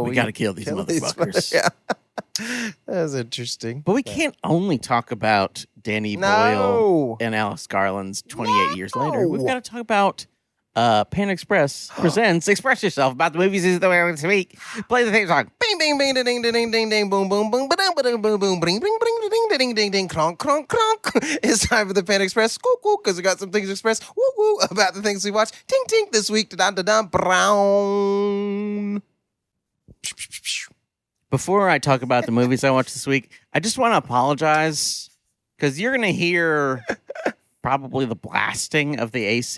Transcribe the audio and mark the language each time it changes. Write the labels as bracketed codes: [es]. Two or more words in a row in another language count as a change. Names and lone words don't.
[en] We got to kill these motherfuckers. Yeah. That was interesting. But we can't only talk about Danny Boyle and Alice Garland's 28 years later. We've got to talk about Pan Express presents Express Yourself about the movies that we're going to speak. Play the theme song. Bing, bing, bing, ding, ding, ding, ding, ding, boom, boom, boom, ba-dum, ba-dum, boom, boom, bing, bing, bing, ding, ding, ding, ding, cronk, cronk, cronk. It's time for the Pan Express. Squawk, squawk, because we got some things to express. Woo, woo, about the things we watch. Tink, tink, this week. Da-da-da-da, brown. Before I talk about the movies I watched this week, I just want to apologize because you're going to hear probably the blasting of the AC.